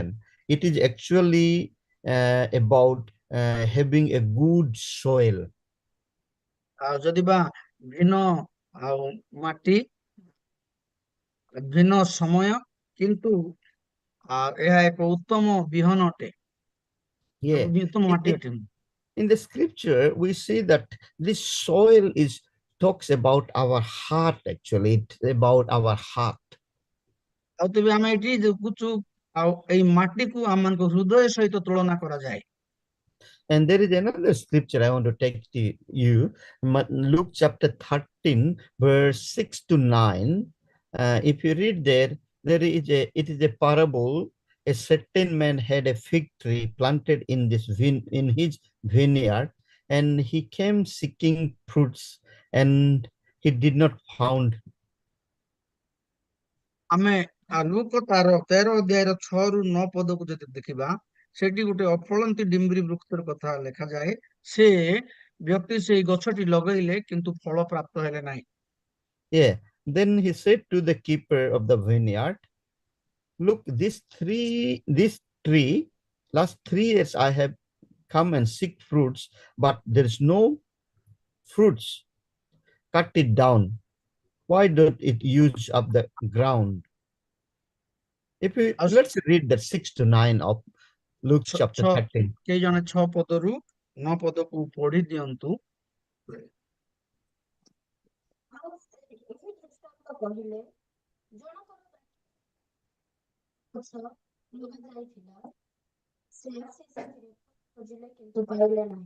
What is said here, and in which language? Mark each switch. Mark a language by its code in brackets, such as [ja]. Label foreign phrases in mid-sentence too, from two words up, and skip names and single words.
[en] It is actually about having a good soil. [or] ଆଉ ଯଦି ବା ଭିନ୍ନ ଆଉ ମାଟି, ଭିନ୍ନ ସମୟ, କିନ୍ତୁ ଏହା ଏକ ଉତ୍ତମ ବିହନ ଅଟେ, [en] Yeah. [or] ଉତ୍ତମ ମାଟି ଅଟେ। [en] In the scripture, we see that this soil talks about our heart. Actually, it's about our heart. [or] ଆଉ ତେବେ ଆମେ ଏଠି ଦେଖୁଛୁ ଆଉ ଏଇ ମାଟିକୁ ଆମମାନଙ୍କ ହୃଦୟ ସହିତ ତୁଳନା କରାଯାଏ। [en] And there is another scripture I want to take to you, Luke chapter 13, verse 6-9. If you read there, it is a parable. A certain man had a fig tree planted in his vineyard, and he came seeking fruits, and he did not found. [or] ଆମେ ଲୁକ ତାର 13 ଅଧ୍ୟାୟର 6-9 ପଦକୁ ଯଦି ଦେଖିବା, ସେଠି ଗୋଟେ ଅଫଳନ୍ତି ଡିମ୍ବରି ବୃକ୍ଷର କଥା ଲେଖାଯାଏ। ସେ ବ୍ୟକ୍ତି ସେଇ ଗଛଟି ଲଗେଇଲେ କିନ୍ତୁ ଫଳ ପ୍ରାପ୍ତ ହେଲେ ନାହିଁ। [en] Yeah, then he said to the keeper of the vineyard, look, this tree, last 3 years I have come and seek fruits, but there is no fruits. Cut it down. Why don't it use up the ground? Let's read the 6-9 of Luke chapter 13. [or] କେହି ଜଣେ 6 ପଦରୁ 9 ପଦକୁ ପଢି ଦିଅନ୍ତୁ। କହିଲେ ଗଛ ଲଗାଯାଇଥିଲା, ସେ ଆସି ସେଥିରେ ଖୋଜିଲେ କିନ୍ତୁ ପାଇଲେ ନାହିଁ।